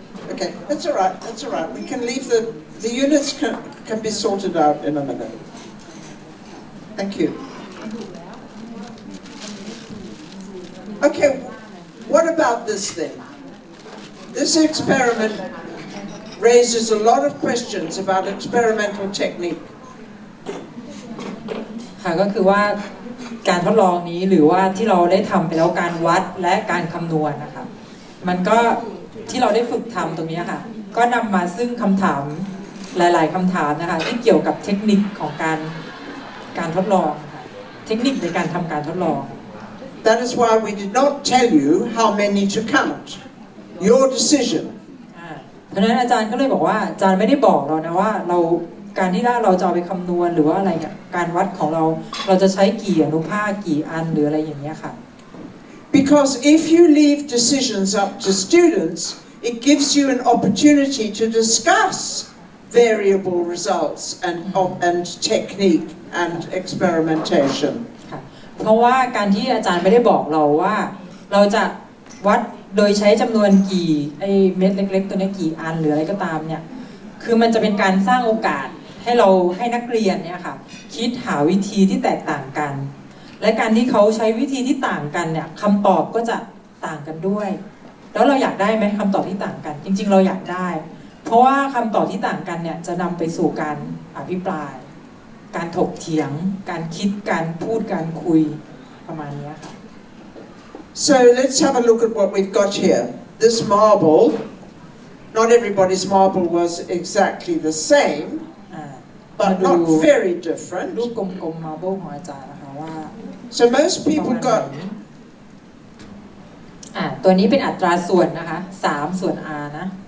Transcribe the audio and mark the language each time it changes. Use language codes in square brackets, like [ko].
[en] Okay, that's all right, that's all right. We can leave the units can be sorted out in a minute. Thank you. Okay, what about this thing? This experiment raises a lot of questions about experimental technique. [th] ค่ะก็คือว่าการทดลองนี้หรือว่าที่เราได้ทำไปแล้วการวัดและการคำนวณนะคะมันก็ที่เราได้ฝึกทำตรงนี้ค่ะก็นำมาซึ่งคำถามหลายๆคำถามนะคะที่เกี่ยวกับเทคนิคของ การทดลองค่ะเทคนิคในการทำการทดลอง [en] That is why we did not tell you how many to count. Your decision. [th] เพราะฉะนั้นอาจารย์ก็เลยบอกว่าอาจารย์ไม่ได้บอกเรานะว่าการที่เราจะเอาไปคำนวณหรือว่าอะไรเนี่ยการวัดของเราจะใช้กี่อนุภาคกี่อันหรืออะไรอย่างเงี้ยค่ะ [en] Because if you leave decisions up to students, it gives you an opportunity to discuss variable results and technique and experimentation. [th] ค่ะเพราะว่าการที่อาจารย์ไม่ได้บอกเราว่าเราจะวัดโดยใช้จำนวนกี่เม็ดเล็กๆตัวนี้กี่อันหรืออะไรก็ตามเนี่ยคือมันจะเป็นการสร้างโอกาส ให้นักเรียนเนี่ยค่ะคิดหาวิธีที่แตกต่างกันและการที่เขาใช้วิธีที่ต่างกันเนี่ยคำตอบก็จะต่างกันด้วยแล้วเราอยากได้ไหมคำตอบที่ต่างกันจริงๆเราอยากได้เพราะว่าคำตอบที่ต่างกันเนี่ยจะนำไปสู่การอภิปรายการถกเถียงการคิดการพูดการคุยประมาณนี้ค่ะ [en] So let's have a look at what we've got here. This marble, not everybody's marble was exactly the same, but not very different. [th] รูปกลมๆมาโบของอาจารย์นะคะว่า [en] So most people got [th] ตัวนี้เป็นอัตราส่วนนะคะ3 ส่วน r นะ